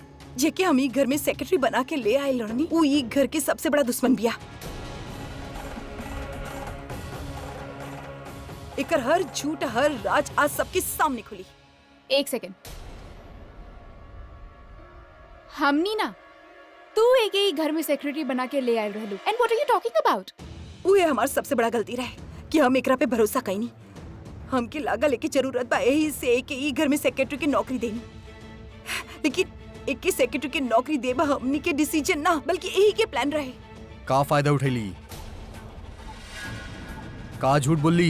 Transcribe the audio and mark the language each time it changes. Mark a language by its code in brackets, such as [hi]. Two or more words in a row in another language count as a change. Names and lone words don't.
[bho] जेके हम ई घर में सेक्रेटरी बना के ले आए लड़नी, वो ई घर के सबसे बड़ा दुश्मन बिया। एकर हर झूठ हर राज आज सबके सामने खुली। एक सेकंड। हमनी ना तू एक ही घर में सेक्रेटरी बना के ले आए रहलू। [en] and what are you talking about? [bho] वो हमार सबसे बड़ा गलती रहे कि हम एकरा पे भरोसा कई नहीं। हमके लागा लेके जरूरत बा यही से एक ही घर में सेक्रेटरी की नौकरी देनी, लेकिन एक ही सेक्रेटरी की नौकरी देबा हमनी के डिसीजन ना बल्कि यही के प्लान रहे। का फायदा उठैली? का झूठ बोली?